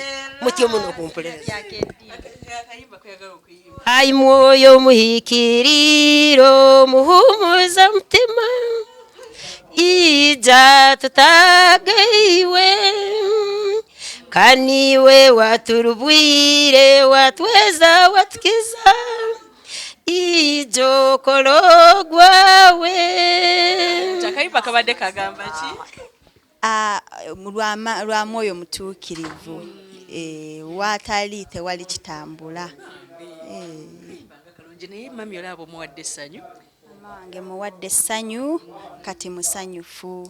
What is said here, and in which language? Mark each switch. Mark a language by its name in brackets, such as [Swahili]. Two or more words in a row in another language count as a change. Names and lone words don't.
[Nyankole] Mutyo muno okumpuliriza. Ai mwoyo muhikiriro muhumuza mutima ija tutageiwe kaniwe waturubwire watweza watukiza ijo kologwawe. [Ganda] Chakaipa kabadde kagamba ki? Lwa mwoyo mutuukirivu watali tewali kitambula. Naye mami olaba muwadde essanyu? Mama wange muwadde essanyu kati musanyufu.